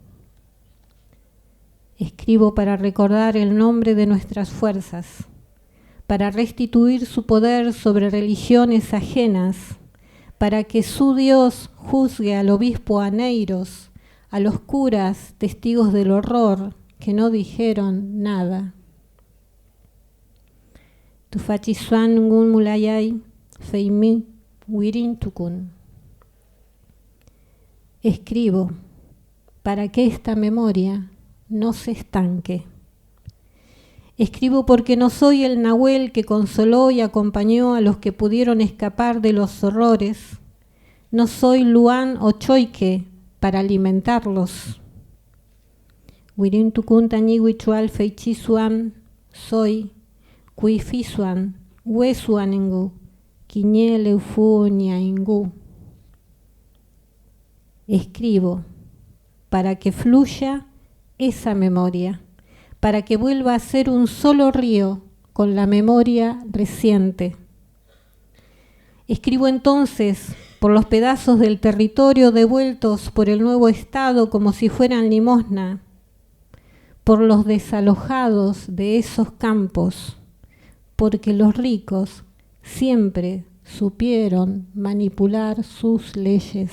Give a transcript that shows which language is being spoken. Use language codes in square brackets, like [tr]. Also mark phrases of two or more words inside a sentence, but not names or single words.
[es] Escribo para recordar el nombre de nuestras fuerzas, para restituir su poder sobre religiones ajenas, para que su Dios juzgue al obispo Aneiros, a los curas testigos del horror que no dijeron nada. [arn] Tufachisuan ngun mulayay feimi wirin tukun. [es] Escribo para que esta memoria no se estanque. Escribo porque no soy el Nahuel que consoló y acompañó a los que pudieron escapar de los horrores. No soy Luan o Choique para alimentarlos. [arn] Wirin tukun tañi wichual feichisuan soy cuifisuan huesuanengu quiñele ufuñaingu. [es] Escribo para que fluya esa memoria, para que vuelva a ser un solo río con la memoria reciente. Escribo entonces por los pedazos del territorio devueltos por el nuevo Estado como si fueran limosna, por los desalojados de esos campos, porque los ricos siempre supieron manipular sus leyes.